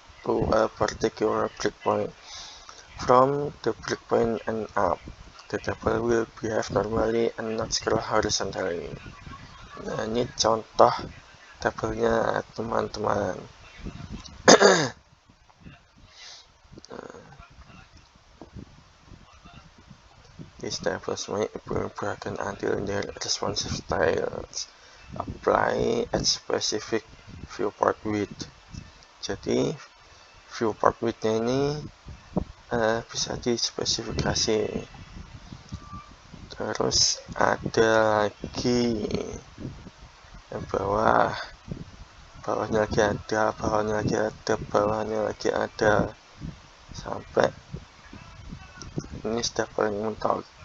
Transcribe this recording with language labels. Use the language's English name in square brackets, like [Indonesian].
[English] to a particular breakpoint. From the breakpoint and up, the table will behave normally and not scroll horizontally. [Indonesian] Nah, ini contoh tabelnya teman-teman. [English] These tables may be broken until their responsive styles apply at specific viewport width. [Indonesian] Jadi viewport width-nya ini bisa dispesifikasi. Terus ada lagi yang bawahnya lagi ada, bawahnya lagi ada, sampai ini sudah paling mentok.